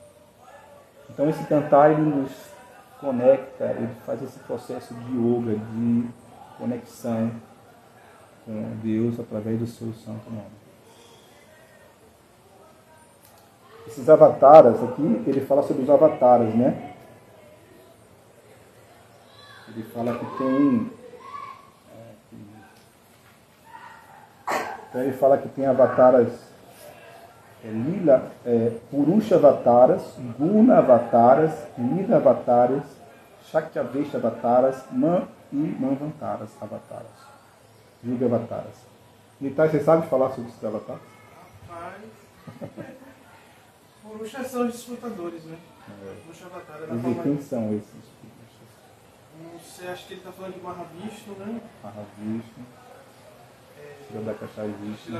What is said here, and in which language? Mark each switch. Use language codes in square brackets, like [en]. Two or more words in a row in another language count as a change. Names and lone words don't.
[pt] Então, esse cantar, ele nos conecta, ele faz esse processo de yoga, de conexão com Deus através do seu santo nome. Esses avataras aqui, ele fala sobre os avataras, né? Ele fala que tem... Então ele fala que tem avataras Lila, Purusha avataras, Guna avataras, Lila avataras, Shakyavesha avataras, Man e Manvantaras avataras. Yuga avataras. Nitai, você sabe falar sobre esses avatares? Rapaz... Purushas são os desfrutadores, né? Purusha Avatar é da E forma... quem são esses Purushas? Não sei, acho que ele está falando de Mahavishnu, né? Mahavishnu, Kshirodakashai Vishnu.